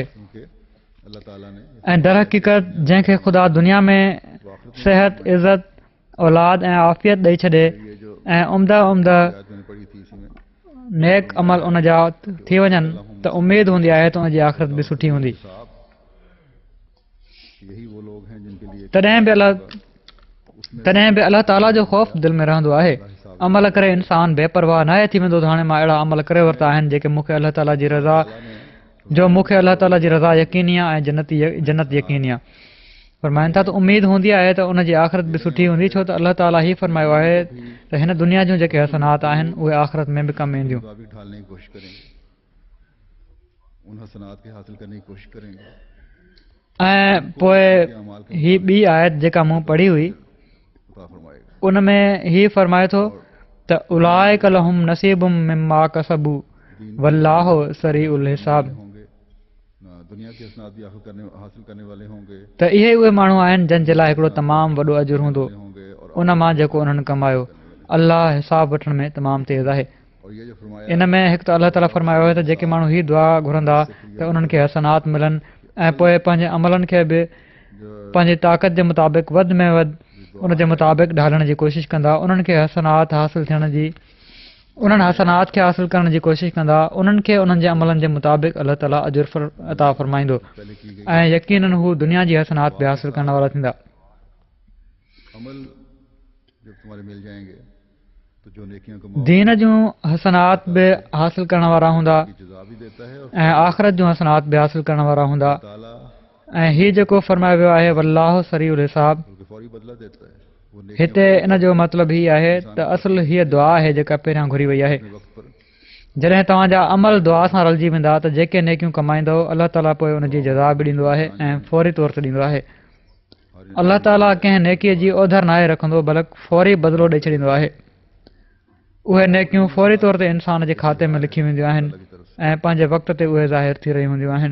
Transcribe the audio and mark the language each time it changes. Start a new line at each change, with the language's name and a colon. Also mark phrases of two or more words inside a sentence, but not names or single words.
Urdu: کیونکہ اللہ تعالیٰ نے
Sindhi: ऐं दर हक़ीक़त जंहिंखे ख़ुदा दुनिया में सिहत इज़त औलाद ऐं आफ़ियत ॾेई छॾे ऐं उम्दा
Urdu: آیت میں نے پڑھی تھی اسی میں
Sindhi: नेक अमल उन जा थी वञनि त उमेदु हूंदी आहे त उनजी आख़िरत बि सुठी हूंदी।
Urdu: صاحب یہی وہ لوگ ہیں جن کے لیے
Sindhi: तॾहिं बि अलाह ताला जो ख़ौफ़ दिलि में रहंदो आहे। अमल करे इंसान बेपरवाह न थी वेंदो त हाणे मां अहिड़ा अमल करे वरिता आहिनि जेके मूंखे अलाह ताला जी रज़ा यकीनी आहे ऐं जन्नत यकीनी आहे। फरमाइनि था त उमेदु हूंदी आहे त उनजी आख़िरत बि सुठी हूंदी छो त अलाह ताला ही फरमायो आहे त हिन दुनिया जूं जेके हसनात आहिनि उहे आख़िरत में बि कमु ईंदियूं।
Urdu: مطابق ڈھالنے کی کوشش کریں گے ان حسنات کے حاصل کرنے کی کوشش کریں گے.
Sindhi: ऐं पोइ ही ॿी आयत जेका मूं पढ़ी हुई
Urdu: خدا فرمائے گا
Sindhi: उन में ही फरमाए थो त
Arabic: أولئك لهم نصيب مما كسبوا والله سريع الحساب.
Urdu: ہوں گے دنیا کی حسنات بھی حاصل کرنے والے ہوں گے
Sindhi: त इहे उहे माण्हू आहिनि जंहिं जे लाइ हिकिड़ो तमामु वॾो अजुर हूंदो
Urdu: और
Sindhi: उन मां जेको उन्हनि कमायो। अलाह हिसाब वठण में तमामु तेज़ आहे।
Urdu: اور یہ جو فرمایا
Sindhi: इन में हिकु त अलाह ताला फरमायो आहे त जेके माण्हू ही दुआ घुरंदा त उन्हनि खे हसनात मिलनि ऐं पोइ पंहिंजे अमलनि खे बि पंहिंजी ताक़त जे मुताबिक़ वधि में वधि उन जे मुताबिक़ ढालण जी कोशिशि कंदा उन्हनि खे हसनात हासिल करण जी कोशिशि कंदा उन्हनि खे उन्हनि जे अमलनि जे मुताबिक़ अलाह ताला अजुर अता फरमाईंदो ऐं यकीनन हू दुनिया जी हसनात बि हासिल करण वारा थींदा।
Urdu: عمل جب تمہارے مل جائیں گے تو جو نیکیاں کماؤ
Sindhi: दीन जूं हसनात बि हासिल करण वारा हूंदा
Urdu: کی جزا بھی دیتا ہے اور
Sindhi: ऐं आख़िरत जूं हसनात बि हासिल करण वारा हूंदा
Urdu: ताला
Sindhi: ऐं हीउ जेको फरमायो वियो आहे
Arabic: والله سريع الحساب
Urdu: ان کے فوری بدلہ دیتا ہے وہ نیکیاں
Sindhi: हिते इन जो मतिलबु हीउ आहे त असुल हीअ दुआ आहे जेका पहिरियां घुरी वई आहे।
Urdu: اپنے وقت پر
Sindhi: जॾहिं तव्हांजा अमल दुआ सां रलिजी वेंदा त जेके नेकियूं कमाईंदो अलाह ताला पोइ उन जी जज़ा बि ॾींदो आहे ऐं फौरी तौर ते ॾींदो आहे। अलाह ताला कंहिं नेकीअ जी ओधर नाहे रखंदो बल्कि फौरी बदिलो ॾेई छॾींदो आहे। उहे नेकियूं फौरी तौर ते इंसान जे खाते में लिखी वेंदियूं आहिनि ऐं पंहिंजे वक़्त ते उहे ज़ाहिर थी रही हूंदियूं आहिनि।